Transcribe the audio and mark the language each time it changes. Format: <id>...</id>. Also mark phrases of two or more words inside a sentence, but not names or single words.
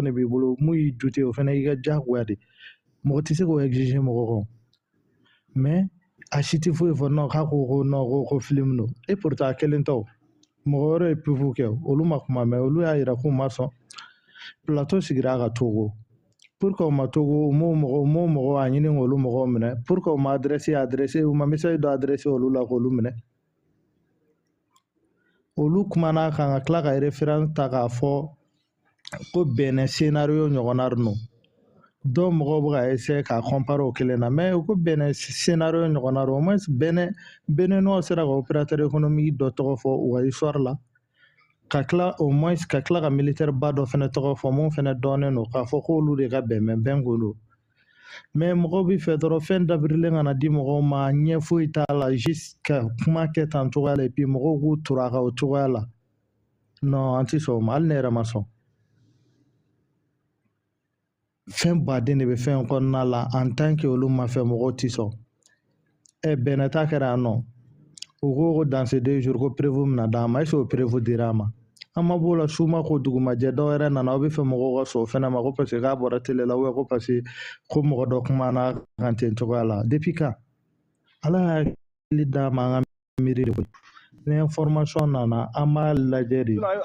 <bm>de b'i bolo mun y'i dute o fana y'i ka diyagoya de mɔgɔ tɛ se k'o exiger mɔgɔ kan mais a si tɛ foyi fɔ non k'a ko non ko film don</bm> <fr>et pourtant</fr> <bm>a kelen tɛ o mɔgɔ wɛrɛ ye pifu kɛ olu ma kuma mais olu y'a yira k'u ma sɔn plateau sigira a ka Togo</bm> <fr>pour que</fr> <bm>o ma Togo o m'o mɔgɔ a ɲini k'olu mɔgɔw minɛ</bm> <fr>pour que</fr> <bm>o ma adressé u ma message dɔ adressé olu la k'olu minɛ olu kumana kan ka tila ka référence ta k'a fɔ ko Benin scénario ɲɔgɔnna ninnu dɔw mɔgɔw bɛ ka essayer k'a comparer o kelen na mais ko Benin scénario ɲɔgɔnna</bm> <fr>au moins</fr> <bm>Benin sera ka</bm> <fr>opérateur économique</fr> <bm>dɔ tɔgɔ fɔ u ka histoire la ka tila</bm> <fr>au moins</fr> <bm>ka tila ka militaire ba dɔ fana tɔgɔ fɔ mun fana dɔnnen don k'a fɔ k'olu de ka bɛn ko don mais mɔgɔw bɛ fɛ dɔrɔn fɛn dabirilen kana di mɔgɔw ma ɲɛ foyi t'a la juste ka kuma kɛ tan cogoya la</bm> <fr>et puis</fr> <bm>mɔgɔw k'u tora a kan o cogoya la non an tɛ sɔn o ma hali ne yɛrɛ ma sɔn fɛn baden de bɛ fɛn kɔnɔna la</bm> <fr>en tant que</fr> <bm>olu ma fɛ mɔgɔw tɛ sɔn Benin ta kɛra yan nɔ u ko</bm> <fr>dans ces 2 jours</fr> <bm>ko prévu bɛna d'an ma</bm> <fr>est-ce que</fr> <bm>o prévu dira a ma an ma b'o la su ma ko dugumajɛ dɔw yɛrɛ nana aw bɛ fɛ mɔgɔw ka sɔn o fɛnɛ ma ko parce que k'a bɔra télé la ou ko parce que ko mɔgɔ dɔ kumana kan ten cogoya la</bm> <fr>depuis quand</fr> <bm>ala y'a hakili d'a ma an ka miiri de koyi ni information nana an b'a lajɛ de</bm>